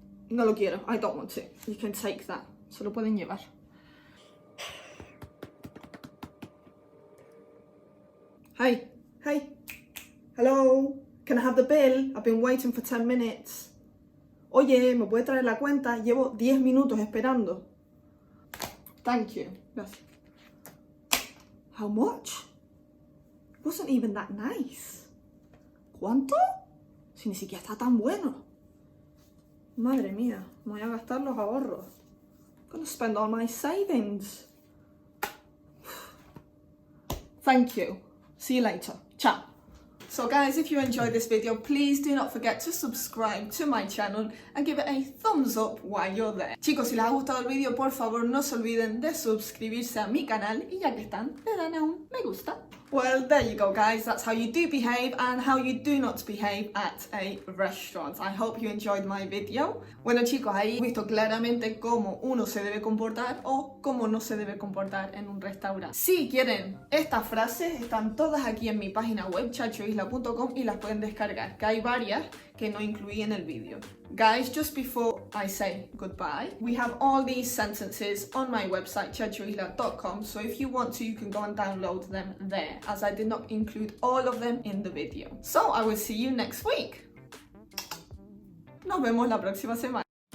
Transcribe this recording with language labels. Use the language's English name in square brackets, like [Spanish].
[Spanish] No lo quiero. [English] I don't want it. You can take that. [Spanish] Se lo pueden llevar. [English] Hey, hey. Hello. Can I have the bill? I've been waiting for 10 minutes. [Spanish] Oye, ¿me puede traer la cuenta? Llevo 10 minutos esperando. [English] Thank you. [Spanish] Gracias. [English] How much? It wasn't even that nice. ¿Cuánto? [Spanish] Si ni siquiera está tan bueno. Madre mía, me voy a gastar los ahorros. [English] I'm gonna spend all my savings. Thank you. See you later. Ciao. So guys, if you enjoyed this video, please do not forget to subscribe to my channel and give it a thumbs up while you're there. [Spanish] Chicos, si les ha gustado el vídeo, por favor no se olviden de suscribirse a mi canal y ya que están, le dan a un me gusta. [English] Well, there you go, guys. That's how you do behave and how you do not behave at a restaurant. I hope you enjoyed my video. [Spanish] Bueno, chicos, ahí he visto claramente cómo uno se debe comportar o cómo no se debe comportar en un restaurante. Si quieren estas frases, están todas aquí en mi página web, chachoisla.com, y las pueden descargar, que hay varias que no incluí en el vídeo. [English] Guys, just before I say goodbye, we have all these sentences on my website, chachoisla.com, so if you want to, you can go and download them there, as I did not include all of them in the video. So I will see you next week. [Spanish] Nos vemos la próxima semana.